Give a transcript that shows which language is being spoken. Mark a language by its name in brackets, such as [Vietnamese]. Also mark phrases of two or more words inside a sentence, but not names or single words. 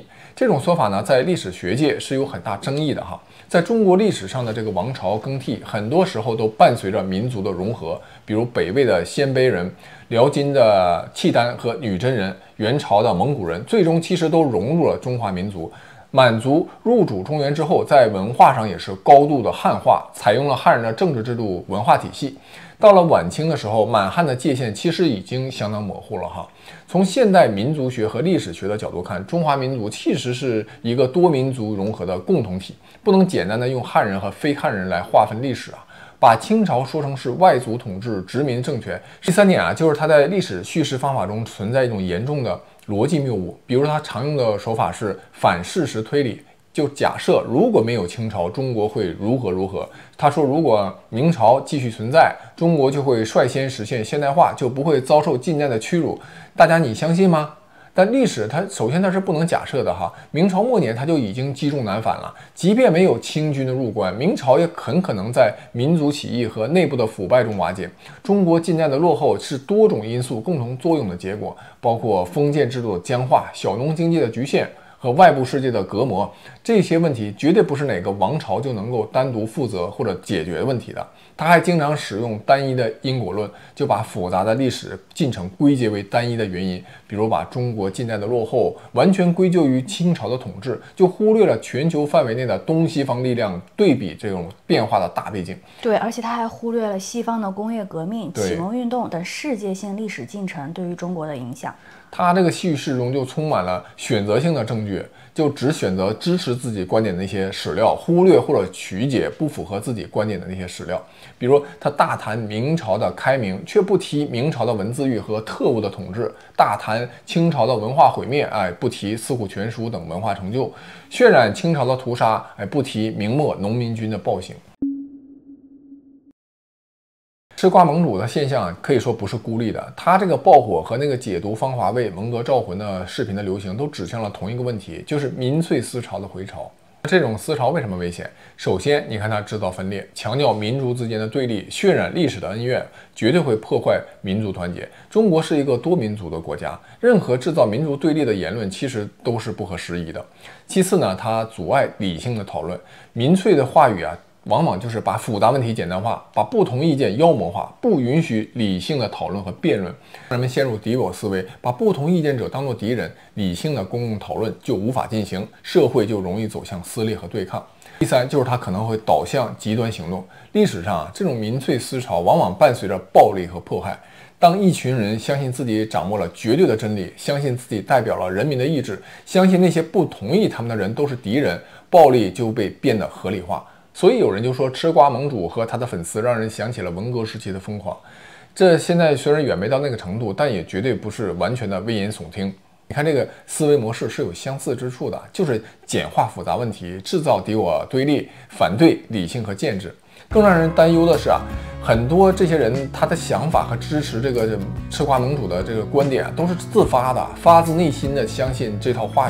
[Chinese] 這種說法呢，在歷史學界是有很大爭議的在中國歷史上的這個王朝更替，很多時候都伴隨着民族的融合，比如北魏的鲜卑人、遼金的契丹和女真人、元朝的蒙古人，最終其實都融入了中華民族。滿族入主中原之後，在文化上也是高度的漢化，採用了漢人的政治制度、文化体系。到了晚清的時候，滿漢的界限其實已經相當模糊了從現代民族學和歷史學的角度看，中華民族其實是一個多民族融合的共同体，不能簡单的用漢人和非漢人來劃分歷史把清朝說成是外族統治殖民政權。第三點就是它在歷史敘事方法中存在一種嚴重的邏輯謬誤，比如它常用的手法是反事實推理，就假設如果沒有清朝，中國會如何如何。他說，如果明朝繼續存在，中國就會率先實現現代化，就不會遭受近代的屈辱。大家你相信嗎？但歷史它首先它是不能假設的明朝末年它就已經积重難返了，即便沒有清軍的入關，明朝也很可能在民族起義和內部的腐敗中瓦解。中國近代的落後是多種因素共同作用的結果，包括封建制度的僵化、小農經濟的局限和外部世界的隔膜，這些問題絕對不是哪個王朝就能夠單獨負責或者解決問題的。他還經常使用單一的因果論，就把複雜的歷史進程歸結為單一的原因，比如把中國近代的落後完全歸咎於清朝的統治，就忽略了全球範圍內的東西方力量對比這種變化的大背景。對，而且他還忽略了西方的工業革命、啟蒙運動等世界性歷史进程對於中國的影響。他這個敘事中就充滿了選擇性的證據，就只選擇支持自己觀點的那些史料，忽略或者曲解不符合自己觀點的那些史料。比如他大談明朝的開明，卻不提明朝的文字獄和特務的統治；大談清朝的文化毀滅，不提《四庫全書》等文化成就；渲染清朝的屠殺，不提明末農民軍的暴行。吃瓜盟主的現象可以說不是孤立的，他這個爆火和那個解讀芳華味、蒙哥招魂的視頻的流行，都指向了同一個問題，就是民粹思潮的回潮。這種思潮為什麼危險？首先，你看它制造分裂，強調民族之間的對立，渲染歷史的恩怨，絕對會破壞民族團結。中國是一個多民族的國家，任何制造民族對立的言論其實都是不合時宜的。其次呢，它阻礙理性的討論，民粹的話語往往就是把複雜問題簡單化，把不同意見妖魔化，不允許理性的討論和辯論，讓人們陷入敵我思維，把不同意見者當作敵人，理性的公共討論就無法進行，社會就容易走向撕裂和对抗。第三，就是它可能会导向极端行动。历史上这种民粹思潮往往伴随着暴力和迫害。当一群人相信自己掌握了绝对的真理，相信自己代表了人民的意志，相信那些不同意他们的人都是敌人，暴力就被变得合理化。所以有人就说，吃瓜盟主和他的粉丝让人想起了文革时期的疯狂。这現在雖然遠沒到那個程度，但也絕對不是完全的危言聳聽。你看這個思維模式是有相似之處的，就是簡化複雜問題，制造敵我對立，反對理性和建制。更讓人擔憂的是很多這些人他的想法和支持這個吃瓜盟主的這個觀點都是自發的，發自內心的相信這套話語。